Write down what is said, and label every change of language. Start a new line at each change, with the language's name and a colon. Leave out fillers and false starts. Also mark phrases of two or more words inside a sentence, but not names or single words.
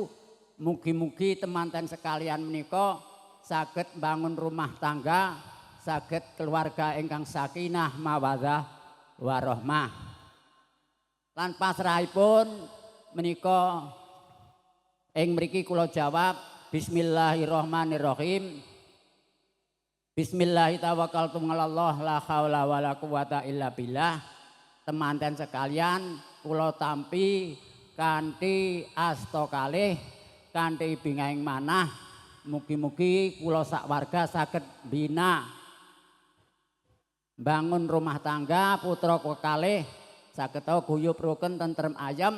Javanese: Mugi-mugi temanten sekalian menika saged bangun rumah tangga, saged keluarga ingkang
Arabic: سكينة مودة ورحمة.
Javanese: Lan pasrahipun menika ing mriki kula jawab bismillahirrahmanirrahim.
Arabic: بسم الله الرحمن الرحيم. على الله لا حول ولا قوة إلا بالله.
Javanese: Temanten sekalian kula tampi kanthi asta kalih kanthi bingahing manah. Mugi-mugi kula sak warga saged bina bangun rumah tangga putra kekalih saged guyub rukun tentrem ayem.